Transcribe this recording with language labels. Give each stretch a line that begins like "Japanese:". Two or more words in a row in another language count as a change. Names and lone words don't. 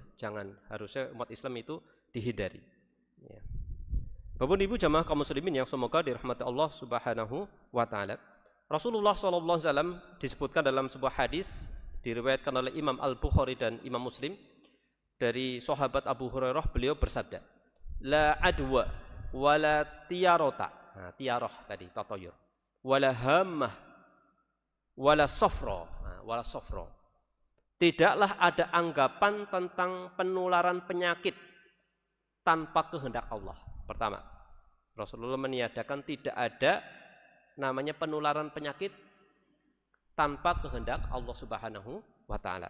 Indonesian: Jangan, harusnya umat Islam itu dihindari. Ya. Bapak Ibu jamaah kaum muslimin yang semoga dirahmati Allah
Arabic: سبحانه وتعالى.
Indonesian: Rasulullah
Arabic: صلى الله عليه وسلم
Indonesian: disebutkan dalam sebuah hadis diriwayatkan oleh Imam Al-Bukhari dan Imam Muslim dari sahabat Abu Hurairah, beliau bersabda,
Arabic: "لا عدوى ولا طيرة." Nah, tiyaroh tadi tatayur. ولا هامة ولا صفر. Nah, ولا صفر.
Indonesian: Tidaklah ada anggapan tentang penularan penyakit tanpa kehendak Allah. Pertama, Rasulullah meniadakan tidak ada namanya penularan penyakit tanpa kehendak Allah
Arabic: سبحانه وتعالى.